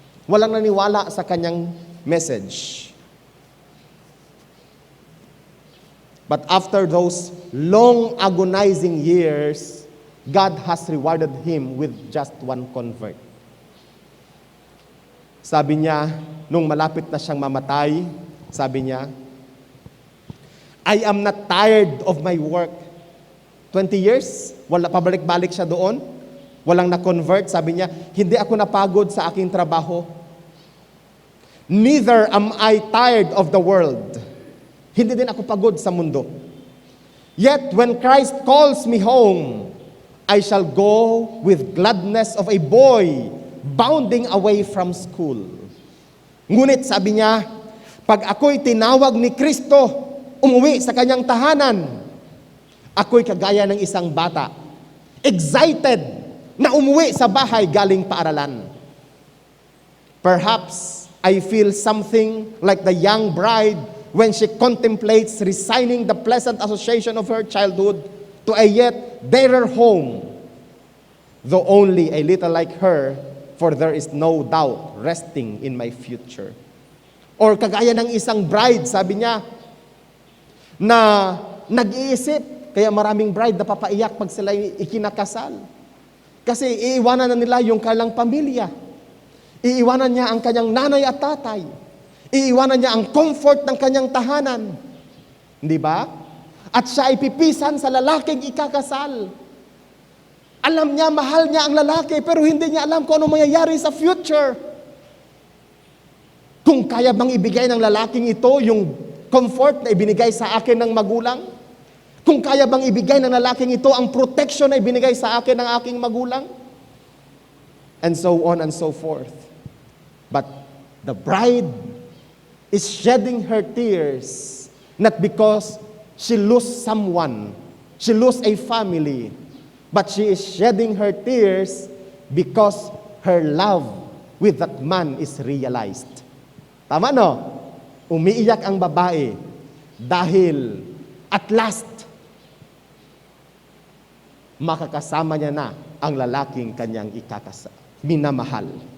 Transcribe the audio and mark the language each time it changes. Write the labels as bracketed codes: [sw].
[tl] Walang naniwala sa kanyang message. [en] But after those long agonizing years, God has rewarded him with just one convert. [tl] Sabi niya, nung malapit na siyang mamatay, sabi niya, [en] I am not tired of my work. [tl] 20 years, wala, pabalik-balik siya doon, walang na-convert. Sabi niya, hindi ako napagod sa aking trabaho. [en] Neither am I tired of the world. [tl] Hindi din ako pagod sa mundo. [en] Yet when Christ calls me home, I shall go with gladness of a boy bounding away from school. [tl] Ngunit sabi niya, pag ako'y tinawag ni Kristo, umuwi sa kanyang tahanan, ako'y kagaya ng isang bata, excited na umuwi sa bahay galing paaralan. [en] Perhaps I feel something like the young bride when she contemplates resigning the pleasant association of her childhood to a yet dearer home, though only a little like her, for there is no doubt resting in my future. [tl] Or kagaya ng isang bride, sabi niya, na nag-iisip, kaya maraming bride na papaiyak pag sila ikinakasal. Kasi iiwanan na nila yung kanilang pamilya. Iiwanan niya ang kanyang nanay at tatay. Iiwanan niya ang comfort ng kanyang tahanan. Hindi ba? At siya ay pipisan sa lalaking ikakasal. Alam niya, mahal niya ang lalaki, pero hindi niya alam kung ano mangyayari sa future. Kung kaya bang ibigay ng lalaking ito yung comfort na ibinigay sa akin ng magulang? Kung kaya bang ibigay ng lalaking ito ang protection na ibinigay sa akin ng aking magulang? [en] And so on and so forth. But the bride is shedding her tears, not because she lost someone, she lost a family, but she is shedding her tears because her love with that man is realized. [tl] Tama no? Umiiyak ang babae dahil at last, makakasama niya na ang lalaking kanyang minamahal.